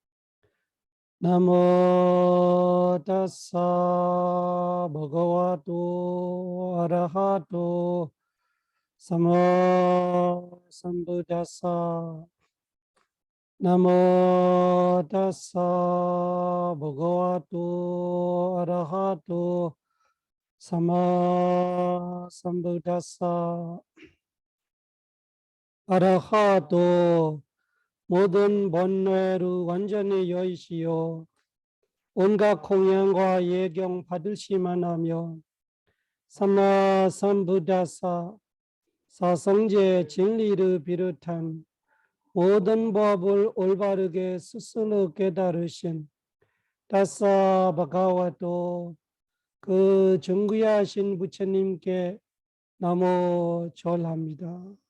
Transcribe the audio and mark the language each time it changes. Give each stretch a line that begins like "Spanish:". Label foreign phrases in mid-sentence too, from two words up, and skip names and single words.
Pali: Namo tassa bhagavato arahato samma sambuddhassa. Namo tassa bhagavato arahato samma sambuddhassa.
Korean: arahato 모든 번뇌를 완전히 여의시오. 온갖 공양과 예경 받으시만 하며
Pali: sammā sambuddhassa
Korean: 사성제 진리를 비롯한 모든 법을 올바르게 스스로 깨달으신
Pali: tassa bhagavato
Korean: 그 정귀하신 부처님께 너무 절합니다.